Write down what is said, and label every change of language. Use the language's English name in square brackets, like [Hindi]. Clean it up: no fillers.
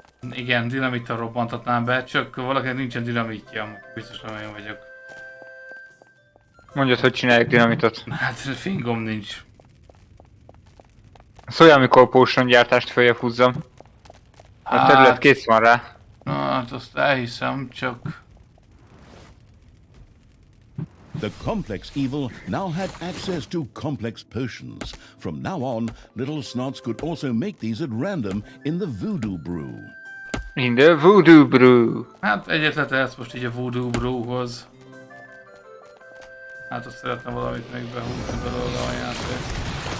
[Hungarian] igen, dinamittal robbantatnám be, csak valakinek nincsen dinamitja, biztos nem én vagyok. Mondjad, hogy csinálják dinamitot. Hát fingom nincs. Szóljál, amikor potion gyártást följebb húzzam. A terület kész van rá. Na, hát azt elhiszem, csak... [English] The complex evil now had access to complex potions. From now on, little snots could also make these at random in the voodoo brew. In the voodoo brew. [Hungarian] Hát egyetlen ezt most így a voodoo brewhoz. Hát azt szeretne valamit még behúzni belőle a játék.